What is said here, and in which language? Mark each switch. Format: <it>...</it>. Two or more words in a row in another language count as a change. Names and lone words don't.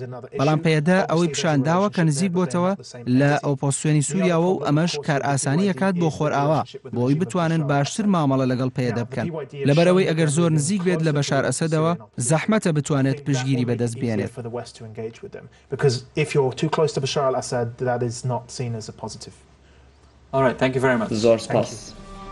<ckb>بەڵام پەیەدە ئەوەی پیشانداوە کە نزیک بۆتەوە لە ئۆپۆزیسیۆنی سووریاوە و ئەمەش کار ئاسانی ئەکات بۆ خۆرئاوا بۆی بتوانن باشتر مامەڵە لەگەڵ پەیەدە بکەن، لەبەرەوەی ئەگەر زۆر نزیک بێت لە بەشار ئەسەدەوە زەحمەتە بتوانێت پشگیری بەدەست بێنێت.</ckb> <en>That is not seen as a positive. All right, thank you very much.</en> <ckb>Zor spas.</ckb>